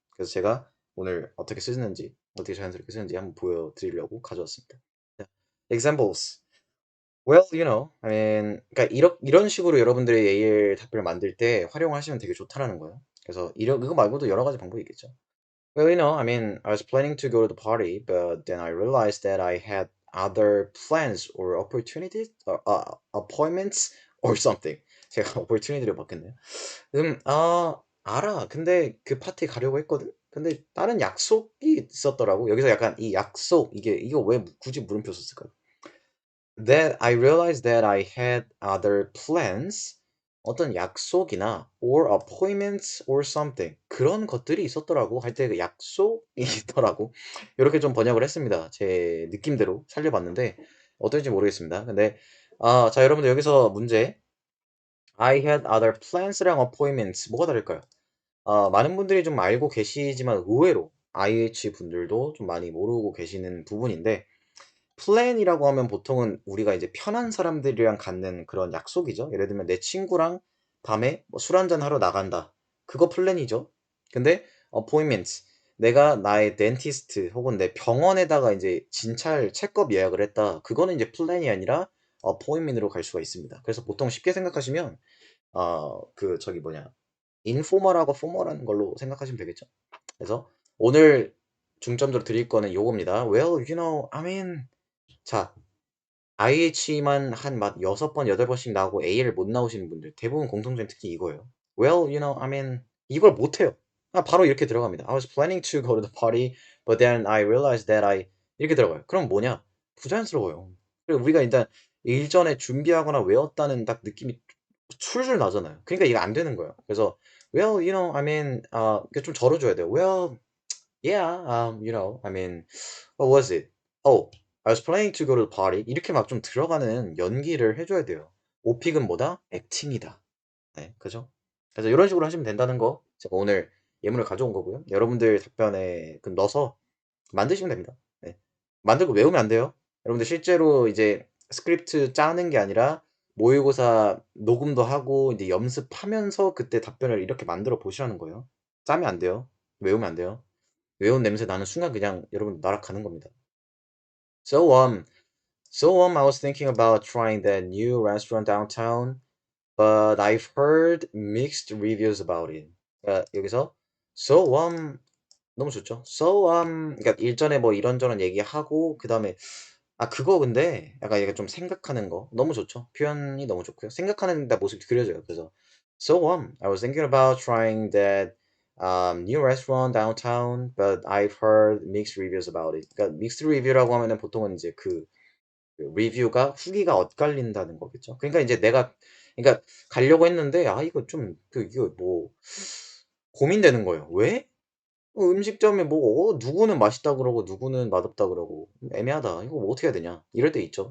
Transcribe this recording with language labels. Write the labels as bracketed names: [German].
[Korean] 그래서 제가 오늘 어떻게 쓰는지, 어떻게 자연스럽게 쓰는지 한번 보여드리려고 가져왔습니다. 자, examples. [English] Well, I mean, [Korean] 그러니까 이런 식으로 여러분들의 AL 답변을 만들 때 활용하시면 되게 좋다라는 거예요. 그래서 이거 말고도 여러 가지 방법이 있겠죠. [English] Well, I mean, I was planning to go to the party, but then I realized that I had other plans or opportunities, or appointments or something. [Korean] 제가 opportunity를 바꿨네요. 알아. 근데 그 파티 가려고 했거든. 근데 다른 약속이 있었더라고. 여기서 약간 이 약속 이거 왜 굳이 물음표 썼을까요? [English] That I realized that I had other plans, [Korean] 어떤 약속이나 [English] or appointments or something [Korean] 그런 것들이 있었더라고 할 때 그 약속이 있더라고. 이렇게 좀 번역을 했습니다. 제 느낌대로 살려봤는데 어떨지 모르겠습니다. 근데 자 여러분들 여기서 문제 [English] I had other plans [Korean] 랑 appointments 뭐가 다를까요? 많은 분들이 좀 알고 계시지만 의외로 IH 분들도 좀 많이 모르고 계시는 부분인데 플랜이라고 하면 보통은 우리가 이제 편한 사람들이랑 갖는 그런 약속이죠. 예를 들면 내 친구랑 밤에 뭐 술 한잔 하러 나간다. 그거 플랜이죠. 근데 appointment 내가 나의 덴티스트 혹은 내 병원에다가 이제 진찰 체크업 예약을 했다. 그거는 이제 플랜이 아니라 appointment으로 갈 수가 있습니다. 그래서 보통 쉽게 생각하시면 그 저기 뭐냐 인포멀하고 포멀한 걸로 생각하시면 되겠죠. 그래서 오늘 중점적으로 드릴 거는 요겁니다. [English] Well, I mean [Korean] 자, IH만 한 막 6번, 8번씩 나오고 A를 못 나오시는 분들 대부분 공통점이 특히 이거예요. [English] Well, I mean [Korean] 이걸 못 해요. 바로 이렇게 들어갑니다. [English] I was planning to go to the party, but then I realized that I 이렇게 들어가요. [Korean] 그럼 뭐냐? 부자연스러워요. 그리고 우리가 일단 일전에 준비하거나 외웠다는 딱 느낌이 술술 나잖아요. 그러니까 이게 안 되는 거예요. 그래서 [English] Well, I mean [Korean] 이게 좀 절어줘야 돼요. [English] Well, yeah, I mean what was it? Oh, I was planning to go to the party. [Korean] 이렇게 막 좀 들어가는 연기를 해줘야 돼요. 오픽은 뭐다? 액팅이다. 네, 그죠? 그래서 이런 식으로 하시면 된다는 거 제가 오늘 예문을 가져온 거고요. 여러분들 답변에 넣어서 만드시면 됩니다. 네. 만들고 외우면 안 돼요. 여러분들 실제로 이제 스크립트 짜는 게 아니라 모의고사 녹음도 하고 이제 연습하면서 그때 답변을 이렇게 만들어 보시라는 거예요. 짜면 안 돼요. 외우면 안 돼요. 외운 냄새 나는 순간 그냥 여러분 날아가는 겁니다. [English] So I was thinking about trying that new restaurant downtown, but I've heard mixed reviews about it. [Korean] 그러니까 여기서 so 너무 좋죠. So 그러니까 일전에 뭐 이런저런 얘기하고 그다음에 그거 근데 약간 얘가 좀 생각하는 거 너무 좋죠. 표현이 너무 좋고요. 생각하는 데 모습이 그려져요. 그래서 [English] so I was thinking about trying that new restaurant downtown, but I've heard mixed reviews about it. [Korean] 그러니까 mixed review라고 하면은 보통은 이제 그 리뷰가 후기가 엇갈린다는 거겠죠. 그러니까 이제 내가 그러니까 가려고 했는데 이거 좀 이거 뭐 고민되는 거예요. 왜? 음식점에 뭐 누구는 맛있다 그러고 누구는 맛없다 그러고 애매하다. 이거 뭐 어떻게 해야 되냐? 이럴 때 있죠.